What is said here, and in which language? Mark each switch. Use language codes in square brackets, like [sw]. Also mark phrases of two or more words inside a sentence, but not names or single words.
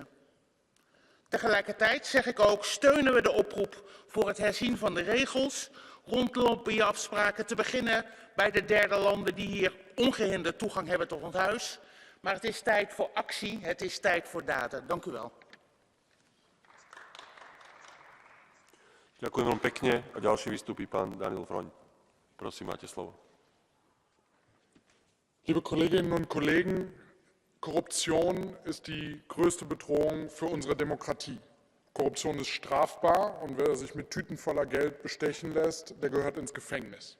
[nl] Tegelijkertijd zeg ik ook, steunen we de oproep voor het herzien van de regels rond lobbyafspraken, te beginnen bij de derde landen die hier ongehinderd toegang hebben tot ons huis. Maar het is tijd voor actie, het is tijd voor daden. Dank u wel. [sk] Ďakujem veľmi pekne a ďalší vystúpi pán Daniel Vroň. Prosím, máte slovo. [de] Liebe Kolleginnen und Kollegen, Korruption ist die größte Bedrohung für unsere Demokratie. Korruption ist strafbar und wer sich mit Tüten voller Geld bestechen lässt, der gehört ins Gefängnis.